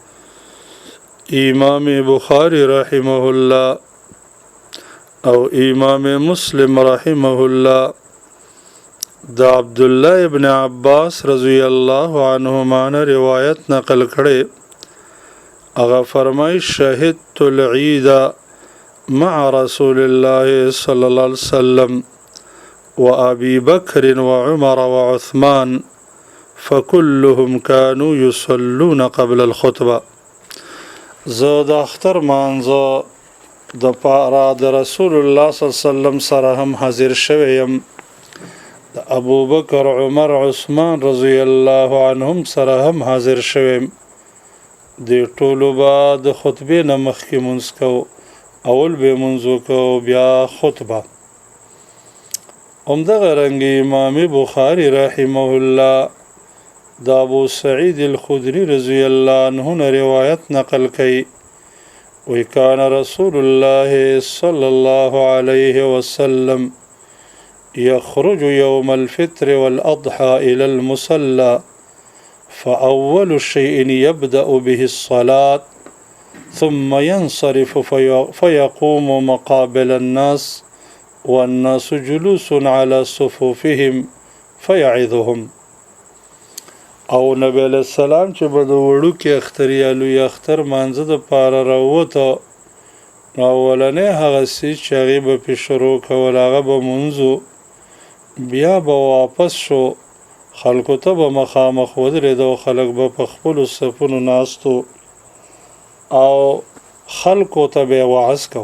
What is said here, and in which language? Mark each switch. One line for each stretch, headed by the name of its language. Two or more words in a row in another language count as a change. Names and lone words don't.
Pashto: امام بخاری
Arabic: رحمه الله
Pashto: او امام مسلم
Arabic: رحمه الله
Pashto: دا عبدالله ابن عباس
Arabic: رضی الله عنهما
Pashto: نه روایت نقل کړي. هغه فرمای
Arabic: شهدت العید مع رسول الله صلی الله علیه وسلم وابي بكر وعمر وعثمان فكلهم كانوا يصلون قبل الخطبه.
Pashto: زه د اختر مانځه د پاره د رسول الله
Arabic: صلی الله علیه وسلم
Pashto: سره هم حاضر شوم، د ابو بکر عمر عثمان
Arabic: رضی الله عنهم
Pashto: سره هم حاضر شوم. د ټولو با د خطبې نه مخکې مونځ کو، اول به مونځ وکړو بیا خطبه. همدغه رنګ امام بخاری
Arabic: رحمه الله
Pashto: د ابو سعید الخدری
Arabic: رضی الله عنه
Pashto: نه روایت نقل کړي.
Arabic: وكان رسول الله صلى الله عليه وسلم يخرج يوم الفطر والأضحى إلى المصلى فأول شيء يبدأ به الصلاة ثم ينصرف فيقوم مقابل الناس والناس جلوس على صفوفهم فيعظهم.
Pashto: او نبی
Arabic: علیہ السلام
Pashto: چې به د وړو کې اختریالو یا اختر مانځه د پاره راووته، نو اولنې هغه څیز چې هغې به پې شروع کول هغه به مونځو، بیا به واپس شو، خلکو ته به مخامخ ودرېده او خلک به په خپلو صفونو ناستو او خلکو ته به یې وعظ کو.